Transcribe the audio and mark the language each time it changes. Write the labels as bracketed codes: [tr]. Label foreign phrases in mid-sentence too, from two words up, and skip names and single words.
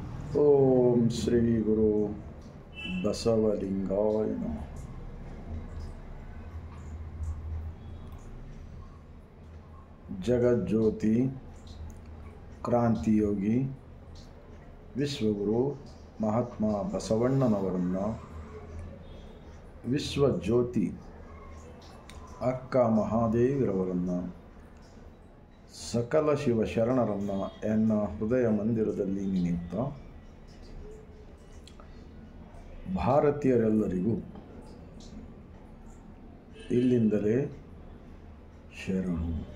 [sa] ओम श्री गुरु बसवलिंगाय नमः। [kn] ಜಗತ್ ಜ್ಯೋತಿ ಕ್ರಾಂತಿ ಯೋಗಿ ವಿಶ್ವಗುರು ಮಹಾತ್ಮ ಬಸವಣ್ಣನವರನ್ನು ವಿಶ್ವಜ್ಯೋತಿ ಅಕ್ಕ ಮಹಾದೇವಿರವರನ್ನು ಸಕಲ ಶಿವಶರಣರನ್ನು ಎನ್ನ ಹೃದಯ ಮಂದಿರದಲ್ಲಿ ನಿಮಿತ್ತ ಭಾರತೀಯರೆಲ್ಲರಿಗೂ ಇಲ್ಲಿಂದಲೇ ಶರಣು.